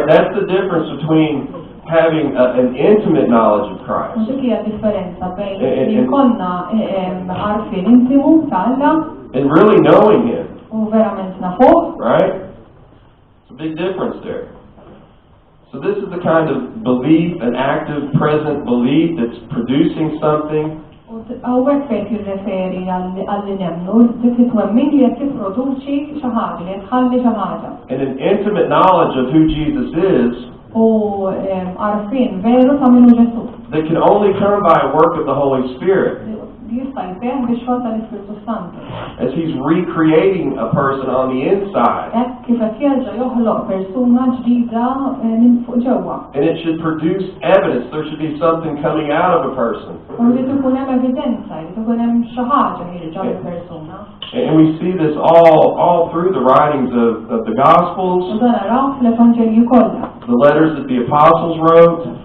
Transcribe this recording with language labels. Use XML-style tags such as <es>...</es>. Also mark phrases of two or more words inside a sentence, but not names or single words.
<en>That's the difference between having an intimate knowledge of Christ and really knowing Him. Right? It's a big difference there. So this is the kind of belief, an active, present belief that's producing something.</en> <mt>Għawek fejn jirreferi għalli nemnu, dik it-twemmin li qed tipproduċi xi ħaġa, li tħalli xi ħaġa.</mt> <en>And an intimate knowledge of who Jesus is.</en> <mt>U għarfien veru ta' minnu Ġesu.</mt> <en>That can only come by a work of the Holy Spirit. As He's recreating a person on the inside. And it should produce evidence. There should be something coming out of a person. And we see this all through the writings of the Gospels, the letters that the apostles wrote.</en>